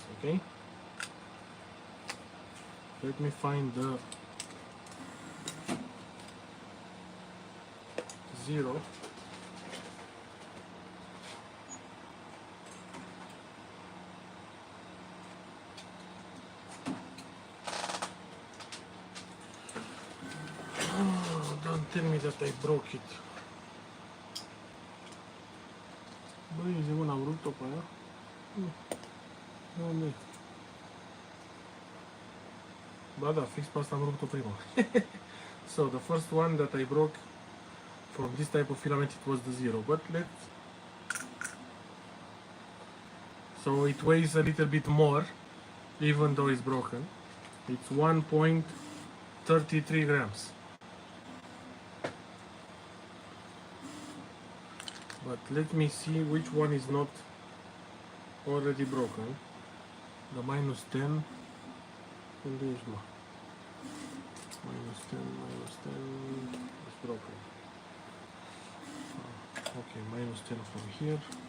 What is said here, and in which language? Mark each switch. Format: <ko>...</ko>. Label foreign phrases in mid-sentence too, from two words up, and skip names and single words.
<en>Okay, let me find the 0. Don't tell me that I broke it.</en> <ro>Băi, zi mă, am rupt-o pe aia? Unde? Ba da, fix pe asta am rupt-o prima.</ro> <en>So the first one that I broke from this type of filament, it was the 0, but so it weighs a little bit more even though it's broken. It's 1.33 grams. But let me see which one is not already broken. The minus 10.</en> <ro>Unde ești, mă?</ro> <en>Minus 10 is broken. Okay, minus 10 from here.</en>